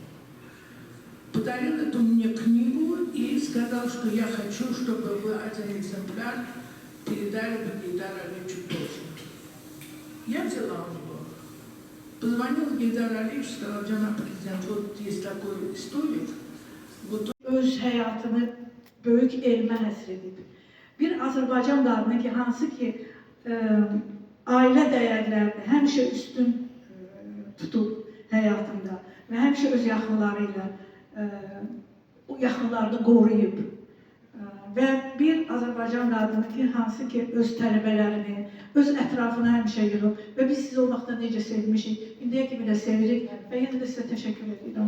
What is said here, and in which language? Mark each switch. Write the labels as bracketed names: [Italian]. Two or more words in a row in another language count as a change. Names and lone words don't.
[Russian] Подарил эту мне книгу и сказал, что я хочу, чтобы вы один экземпляр передали Гейдару Алиевичу тоже. Я взяла у него. Позвонил Гейдар Алиевич, сказал: [Azerbaijani] «Cənab prezident, [Russian] вот есть такой историк». Вот [Azerbaijani] öz həyatını böyük elmə həsr edib. Bir Azərbaycan qadını ki, hansı ki ailə dəyərlərini həmişə üstün tutub həyatında və həmişə öz yaxınları ilə o yaxınlarını qoruyub və bir Azərbaycan qadını ki, hansı ki öz tələbələrini, öz ətrafını həmişə yığıb və biz sizi o vaxtda necə sevmişik, indiyə kimi də sevirik və yenə də sizə təşəkkür edirəm.